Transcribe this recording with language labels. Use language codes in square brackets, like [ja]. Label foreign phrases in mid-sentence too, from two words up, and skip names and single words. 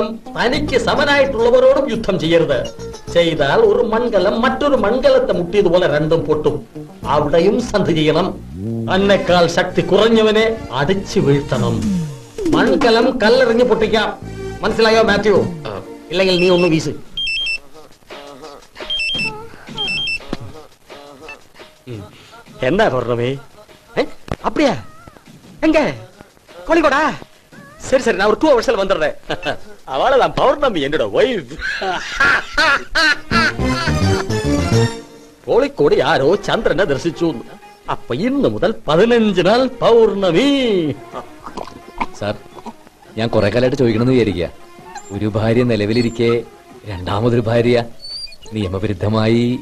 [ml] തനിക്ക് സമനായിട്ടുള്ളവരോടും യുദ്ധം ചെയ്യരുത്. ചെയ്താൽ ഒരു മൺകലം മറ്റൊരു മൺകലത്തെ മുട്ടിയതുപോലെ രണ്ടും പൊട്ടും. അവിടെയും സന്ധി ചെയ്യണം. തന്നെക്കാൾ ശക്തി കുറഞ്ഞവനെ അടിച്ചു വീഴ്ത്തണം. മൺകലം കല്ലെറിഞ്ഞ് പൊട്ടിക്കാം. മനസ്സിലായോ മാത്യു? ഇല്ലെങ്കിൽ നീ ഒന്ന് വീശ്. [ta] என்ன பௌர்ணமி? அப்படியா? எங்க கோழிக்கோடா? சரி சரி, நான் ஒரு 2 hours வந்துடுறேன். அவளதான் பௌர்ணமி, என்னோட வைஃப். [ml] കോഴിക്കോട് ആരോ ചന്ദ്രനെ ദർശിച്ചു. അപ്പൊ ഇന്ന് മുതൽ 15 നാൾ പൗർണമി. സാർ, ഞാൻ കുറെ കാലമായിട്ട് ചോദിക്കണമെന്ന് വിചാരിക്കുക. ഒരു ഭാര്യ നിലവിലിരിക്കെ രണ്ടാമതൊരു ഭാര്യ നിയമവിരുദ്ധമായി.